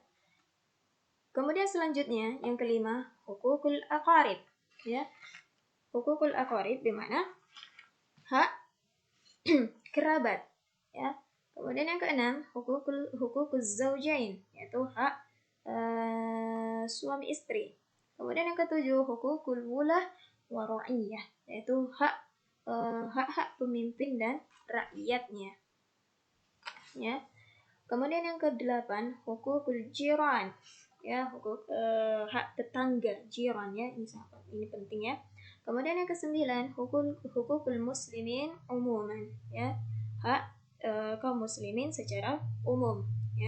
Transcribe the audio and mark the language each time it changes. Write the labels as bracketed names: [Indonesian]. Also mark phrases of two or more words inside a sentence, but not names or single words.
[Indonesian] Kemudian selanjutnya yang kelima [Arabic] حقوق الأقارب, [Indonesian] ya. [Arabic] حقوق الأقارب [Indonesian] bermakna hak kerabat, ya. Kemudian yang keenam [Arabic] حقوق الزوجين, [Indonesian] yaitu hak suami istri. Kemudian yang ketujuh [Arabic] حقوق الولاة والرعية, [Indonesian] yaitu hak-hak pemimpin dan rakyatnya, ya. Kemudian yang kedelapan [Arabic] حقوق الجيران, [Indonesian] ya, hak tetangga, jiran, ya, ini penting, ya. Kemudian yang kesembilan [Arabic] حقوق المسلمين عموما, [Indonesian] ya, hak kaum muslimin secara umum, ya.